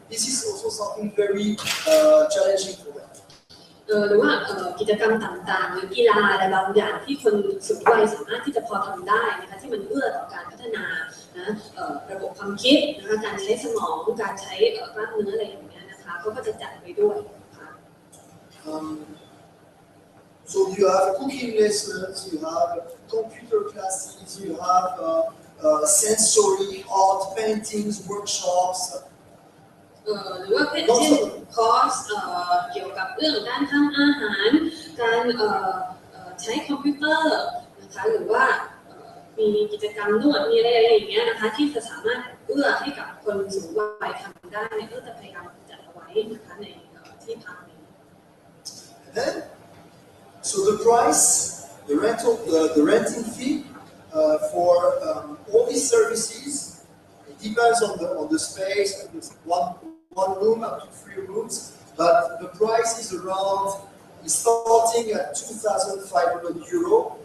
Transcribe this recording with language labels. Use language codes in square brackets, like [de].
[en] This is also something very challenging for them. [th] หรือว่ากิจกรรมต่างๆหรือกีฬาอะไรบางอย่างที่คนสูงวัยสามารถที่จะพอทำได้นะคะที่มันเอื้อต่อการพัฒนานะระบบความคิดนะคะการใช้สมองการใช้กล้ามเนื้ออะไรอย่างเงี้ยนะคะเขาก็จะจัดไว้ด้วยนะคะ [en] So you have cooking lessons, you have computer classes, you have sensory art, paintings, workshops. [th] หรือว่าเป็นเช่นคอร์สเกี่ยวกับเรื่องการทำอาหารการใช้คอมพิวเตอร์นะคะหรือว่ามีกิจกรรมนวดมีอะไรอย่างเงี้ยนะคะที่จะสามารถเอื้อให้กับคนสูงวัยทำได้ก็จะพยายามจัดเอาไว้นะคะในที่พักนี้ [en] Then, so the price, the renting fee for all these services, it depends on the space. One room up to 3 rooms, but the price is starting at 2,500 euro.